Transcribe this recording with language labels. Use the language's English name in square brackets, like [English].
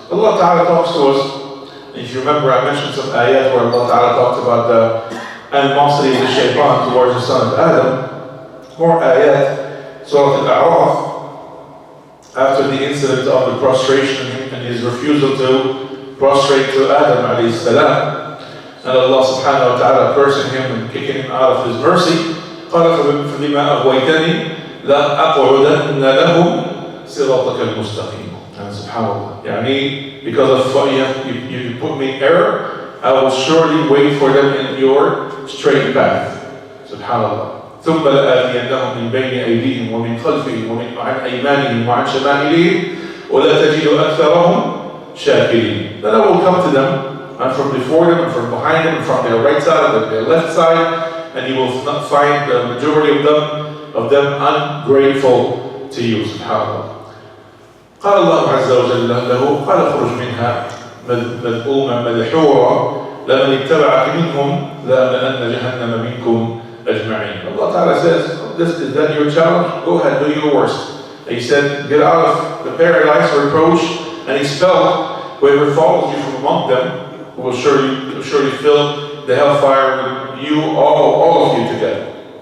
[English] Allah ta'ala talks to us. If you remember, I mentioned some ayat where Allah ta'ala talked about the animosity of the shaitan towards the son of Adam. More ayat, Surah Al-A'raf, after the incident of the prostration and his refusal to prostrate to Adam alayhi salam, and Allah subhanahu wa ta'ala cursing him and kicking him out of his mercy. [Arabic] قال فبما أغويتني لأقعدن لهم صراطك المستقيم. [English] And subhanallah, يعني because of what you put me in error, I will surely wait for them in your straight path. Subhanallah. [Arabic] ثم لآتينهم من بين أيديهم ومن خلفهم وعن أيمانهم وعن شمائلهم ولا تجد أكثرهم شاكرين. [English] Then I will come to them, and from before them, and from behind them, and from their right side, and their left side, and you will not find the majority of them ungrateful to you. Subhanallah. [Arabic] قال الله عز وجل له قال اخرج منها مذءوما مدحورا لمن اتبعك منهم لأملأن جهنم منكم أجمعين. [English] Allah Ta'ala says, is that your challenge? Go ahead, do your worst. And he said, get out of the paradise of reproach, and he spelled, whoever follows you from among them will surely fill the hellfire with you, all of you together.